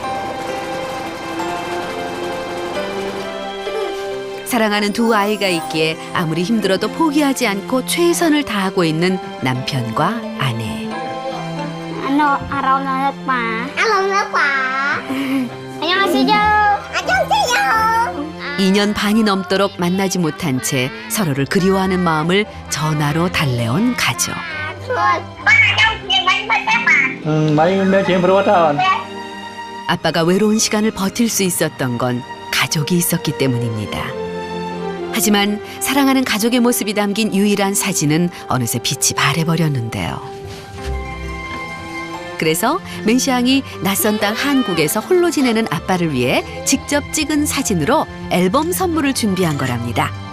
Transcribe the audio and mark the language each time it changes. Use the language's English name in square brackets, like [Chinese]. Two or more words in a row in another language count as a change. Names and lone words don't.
[Korean] 사랑하는 두 아이가 있기에 아무리 힘들어도 포기하지 않고 최선을 다하고 있는 남편과 아내. 안녕하세요. 2년 반이 넘도록 만나지 못한 채 서로를 그리워하는 마음을 전화로 달래온 가족. [Vietnamese] mấy chuyện bữa đó [Korean] 아빠가 외로운 시간을 버틸 수 있었던 건 가족이 있었기 때문입니다. 하지만 사랑하는 가족의 모습이 담긴 유일한 사진은 어느새 빛이 바래버렸는데요. 그래서 맨시앙이 낯선 땅 한국에서 홀로 지내는 아빠를 위해 직접 찍은 사진으로 앨범 선물을 준비한 거랍니다.